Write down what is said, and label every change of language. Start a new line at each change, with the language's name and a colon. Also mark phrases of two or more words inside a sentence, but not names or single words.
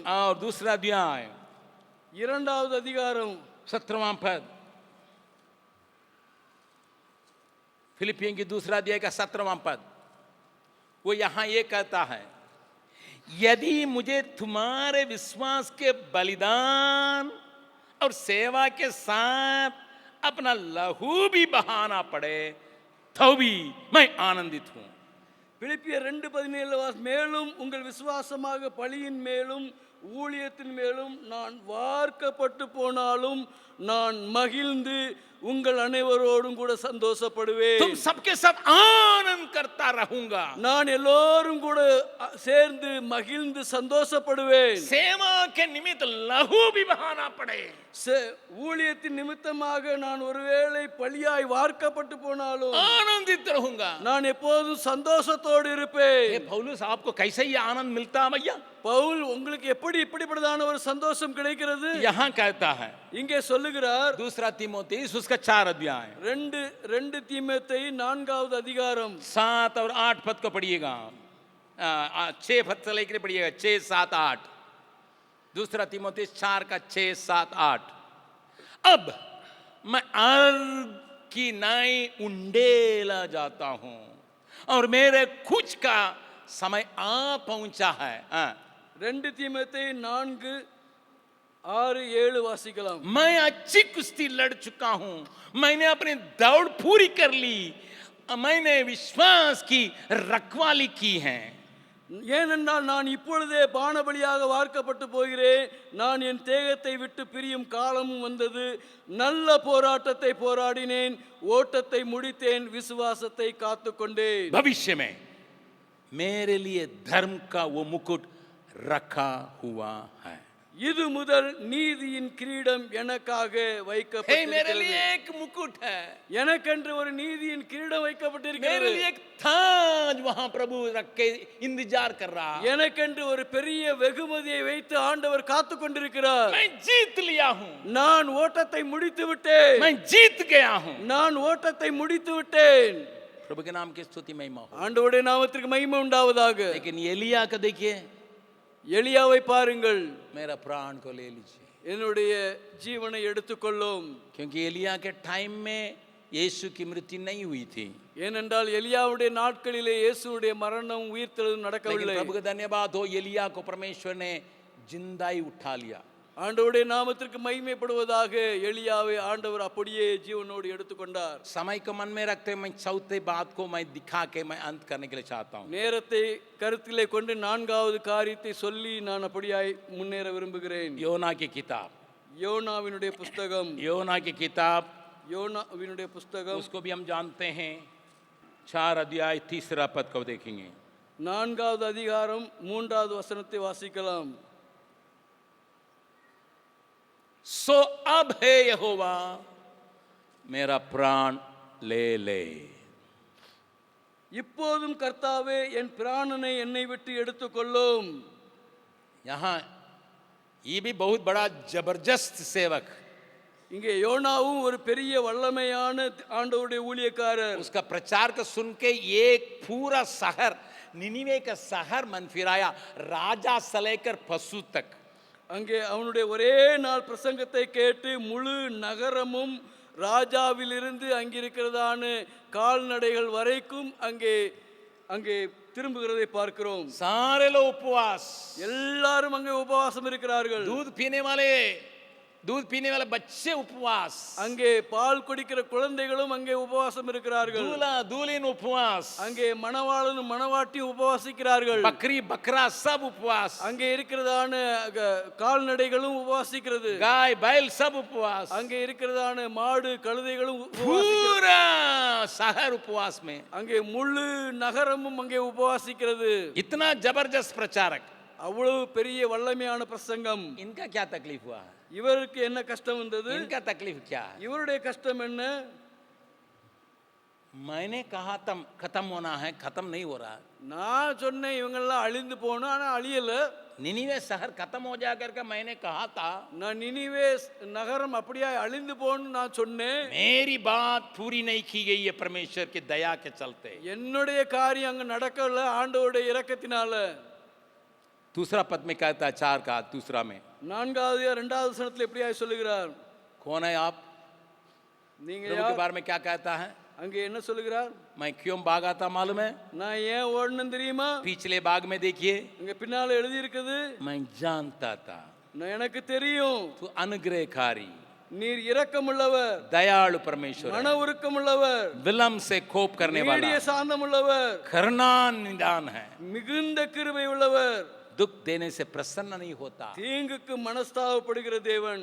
Hindi: और दूसरा अध्याय
Tamil: 2வது அதிகாரம்
Hindi: 17वां पद. फिलिपियों की दूसरा अध्याय का 17वां पद, वो यहां ये कहता है, यदि मुझे तुम्हारे विश्वास के बलिदान और सेवा के साथ अपना लहू भी बहाना पड़े तो भी मैं आनंदित हूं.
Tamil: பிலிப்பியர் 2:17 மேலும் உங்கள் விசுவாசமாக பலியின் மேலும் ஊழியத்தின் மேலும் நான் வார்க்கப்பட்டு போனாலும் நான் மகிழ்ந்து உங்கள் அனைவரோடும் கூட சந்தோஷப்படுவேன்.
Hindi: तुम सबके साथ आनंद करता रहूंगा.
Tamil: நான் எல்லோரும் கூட சேர்ந்து மகிழ்ந்து சந்தோஷப்படுவேன்.
Hindi: सेवा के निमित्त लहू भी बहाना पड़े,
Tamil: ஊழியத்தின் நிமித்தமாக நான் ஒருவேளை பலியாய் வார்க்கப்பட்டு போனாலும்
Hindi: आनंदित रहूंगा.
Tamil: நான் எப்போதும் சந்தோஷத்தோடு இருப்பேன்.
Hindi: ये पौलुस आपको कैसे ये आनंद मिलता है भैया?
Tamil: பவுல் உங்களுக்கு எப்படி இப்படிப்பட்டதான ஒரு சந்தோஷம் கிடைக்கிறது?
Hindi: यहां कहता है
Tamil: இங்கே சொல்லுகிறார்.
Hindi: दूसरा तीमुथियुस उसका 4 अध्याय
Tamil: 2 தீமோத்தேயு 4வது அதிகாரம்
Hindi: 7 और 8 पद को पढ़िएगा. 6 पद से लेकर पढ़िएगा 6, 7, 8. दूसरा तीमुथियुस 4 का 6, 7, 8. अब मैं अर्घ की नाई उंडेला जाता हूं और मेरे कुछ का समय आ पहुंचा है.
Tamil: 2 தீமோத்தேயு 4, 6, 7 வாசிக்கலாம்.
Hindi: मैं अच्छी कुश्ती लड़ चुका हूं, मैंने अपनी दौड़ पूरी कर ली, मैंने विश्वास की रखवाली की है.
Tamil: ஏனென்றால் நான் இப்பொழுதே பானபலியாக வார்க்கப்பட்டு போகிறேன். நான் என் தேகத்தை விட்டு பிரியும் காலமும் வந்தது. நல்ல போராட்டத்தை போராடினேன், ஓட்டத்தை முடித்தேன், விசுவாசத்தை காத்துக்கொண்டேன்.
Hindi: भविष्य में मेरे लिए धर्म का वो मुकुट रखा हुआ है.
Tamil: இது முதல் நீதியின் கிரீடம் எனக்காக
Hindi: हे, मेरे
Tamil: வைக்கப்பட்டிருக்கிறது.
Hindi: लिए एक मुकुट है,
Tamil: எனக்கென்று ஒரு நீதியின் கிரீடம்
Hindi: मेरे
Tamil: வைக்கப்பட்டிருக்கிறது.
Hindi: लिए एक ताज वहां प्रभु रख के इंतजार कर रहा.
Tamil: எனக்கென்று ஒரு பெரிய வெகுமதியை வைத்து ஆண்டவர் காத்து கொண்டிருக்கிறார்.
Hindi: मैं जीत लिया हूं,
Tamil: நான் ஓட்டத்தை முடித்து விட்டேன்.
Hindi: मैं जीत गया हूं.
Tamil: நான் ஓட்டத்தை முடித்து விட்டேன்.
Hindi: प्रभु के नाम की स्तुति महिमा हो.
Tamil: ஆண்டவருடைய நாமத்திற்கு மகிமை உண்டாவதாக.
Hindi: लेकिन एलिया को देखिए,
Tamil: எலியாவை பாருங்கள்.
Hindi: मेरा प्राण को ले लीजिए,
Tamil: என்னுடைய ஜீவனை எடுத்துக்கொள்ளும்.
Hindi: क्योंकि एलिया के टाइम में यीशु की मृत्यु नहीं हुई थी.
Tamil: ஏனென்றால் எலியாவுடைய நாட்களிலே இயேசுவுடைய மரணம் உயிர்த்தெழுதல்
Hindi: लेकिन
Tamil: நடக்கவில்லை.
Hindi: प्रभु का धन्यवाद हो, एलिया को परमेश्वर ने जिंदा ही उठा लिया.
Tamil: ஆண்டவருடைய நாமத்திற்கு மகிமைப்படுவதாக. எலியாவை ஆண்டவர் அப்படியே ஜீவனோடு எடுத்துக்கொண்டார்.
Hindi: समय को मन में रखते मैं चौथे बात को मैं दिखा के मैं अंत करने के लिए चाहता हूँ.
Tamil: நேரத்தை கருத்திலே கொண்டு 4வது காரியத்தை சொல்லி நான் அப்படியாய் முன்னேற விரும்புகிறேன்.
Hindi: योना की किताब,
Tamil: யோனாவினுடைய புஸ்தகம்,
Hindi: योना की किताब,
Tamil: யோனாவினுடைய புஸ்தகம்
Hindi: उसको भी हम जानते हैं. 4 अध्याय 3 पद को देखेंगे.
Tamil: 4வது அதிகாரம் 3வது வசனத்தை வாசிக்கலாம்.
Hindi: सो अब है यहोवा मेरा प्राण ले ले.
Tamil: இப்போதும் கர்த்தாவே என் பிராணனை என்னை விட்டு எடுத்துக்கொள்ளும்.
Hindi: यहाँ ये भी बहुत बड़ा जबरदस्त सेवक,
Tamil: இங்கே யோனாவும் ஒரு பெரிய வல்லமையான ஆண்டவருடைய ஊழியக்காரர்.
Hindi: उसका प्रचार को सुन के एक पूरा शहर, निनिवे का शहर मन फिराया, राजा से लेकर पशु तक.
Tamil: அங்கே அவனுடைய ஒரே நாள் பிரசங்கத்தை கேட்டு முழு நகரமும் ராஜாவிலிருந்து அங்கிருக்கிறதான கால்நடைகள் வரைக்கும் அங்கே அங்கே திரும்புகிறதை பார்க்கிறோம்.
Hindi: सारे लोग उपवास,
Tamil: எல்லாரும் அங்கே உபவாசம் இருக்கிறார்கள்.
Hindi: दूध पीने वाले बच्चे उपवास,
Tamil: அங்கே பால் குடிக்கிற குழந்தைகளும் அங்கே உபவாசம் இருக்கிறார்கள்.
Hindi: दूल्हा दुल्हन उपवास,
Tamil: அங்கே மணவாளனும் மணவாட்டியும் உபவாசிக்கிறார்கள்.
Hindi: बकरी बकरा सब उपवास,
Tamil: அங்கே இருக்கிறதான கால்நடைகளும் உபவாசிக்கிறது.
Hindi: गाय बैल सब उपवास,
Tamil: அங்கே இருக்கிறதான மாடு கழுதைகளும்
Hindi: पूरा शहर उपवास में.
Tamil: அங்கே முழு நகரமும் அங்கே உபவாசிக்கிறது.
Hindi: इतना जबरदस्त प्रचारक,
Tamil: அவ்வளவு பெரிய வல்லமையான பிரசங்கம்.
Hindi: इनका क्या तकलीफ हुआ?
Tamil: இவருக்கு என்ன கஷ்டம் வந்தது?
Hindi: इनका तकलीफ क्या है?
Tamil: இவருடைய கஷ்டம் என்ன?
Hindi: मैंने कहा तम खत्म होना है, खत्म नहीं हो रहा.
Tamil: நான் சொன்னேன் இவங்கெல்லாம் அழிந்து போகணும், ஆனா அழியல.
Hindi: निनिवे शहर खत्म हो जा करके मैंने कहा था,
Tamil: நான் நினிவே நகரம் அப்படியே அழிந்து போகணும்னு நான் சொன்னேன்.
Hindi: मेरी बात पूरी नहीं की गई है परमेश्वर की दया के चलते.
Tamil: என்னுடைய காரியம் அங்க நடக்கல ஆண்டவருடைய இரக்கத்தினால.
Hindi: दूसरा पद में कहता है 4 का दूसरा में,
Tamil: 4வது 2வது வசனத்துல எப்படியா சொல்லுகிறார்?
Hindi: कौन है आप?
Tamil: நீங்க
Hindi: प्रभु के बारे में क्या कहता है?
Tamil: அங்கே என்ன சொல்லுகிறார்?
Hindi: मैं क्यों भागा था मालूम है?
Tamil: நான் ஏன் ஓடணும் தெரியுமா?
Hindi: पिछले भाग में देखिए,
Tamil: இங்க பின்னால எழுதி இருக்குது,
Hindi: मैं जानता था
Tamil: எனக்கு தெரியும்
Hindi: तू अनुग्रहकारी,
Tamil: நீர் இரக்கமுள்ளவர்,
Hindi: दयालु परमेश्वर
Tamil: மன
Hindi: है,
Tamil: உருக்கமுள்ளவர்,
Hindi: विलम्ब से कोप करने वाला,
Tamil: நீடிய சாந்தமுள்ளவர்,
Hindi: करुणा निदान है,
Tamil: மிகுந்த கிருபை உள்ளவர்,
Hindi: दुख देने से प्रसन्न नहीं होता।
Tamil: தீங்குக்கு மனஸ்தாபப்படுகிற தேவன்।